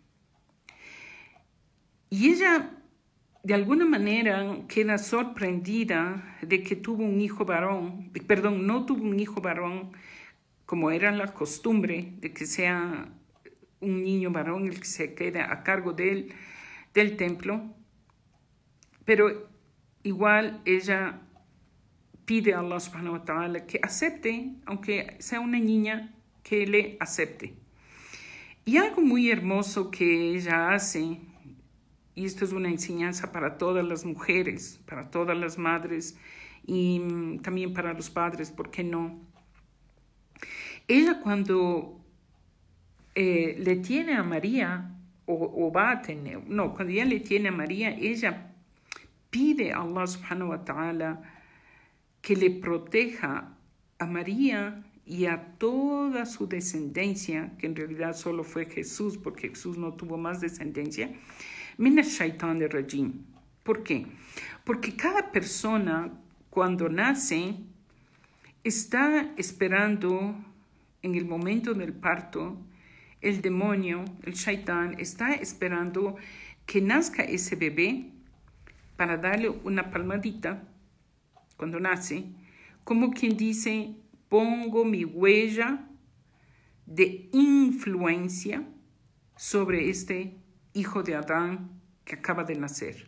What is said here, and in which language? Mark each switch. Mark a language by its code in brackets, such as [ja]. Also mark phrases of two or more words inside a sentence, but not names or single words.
[es] Y ella, de alguna manera, queda sorprendida de que tuvo un hijo varón, no tuvo un hijo varón, como era la costumbre de que sea un niño varón el que se quede a cargo del templo. Pero igual ella pide a [ar] الله سبحانه وتعالى [es] que acepte, aunque sea una niña, que le acepte. Y algo muy hermoso que ella hace, y esto es una enseñanza para todas las mujeres, para todas las madres y también para los padres, ¿por qué no? Ella cuando le tiene a María, o va a tener, no, cuando ella le tiene a María, ella pide a [ar] الله سبحانه وتعالى [es] que le proteja a María y a toda su descendencia, que en realidad solo fue Jesús, porque Jesús no tuvo más descendencia, [ar] من الشيطان الرجيم. [es] ¿Por qué? Porque cada persona cuando nace está esperando en el momento del parto, el demonio, el shaitán, está esperando que nazca ese bebé para darle una palmadita cuando nace, como quien dice, pongo mi huella de influencia sobre este hijo de Adán que acaba de nacer.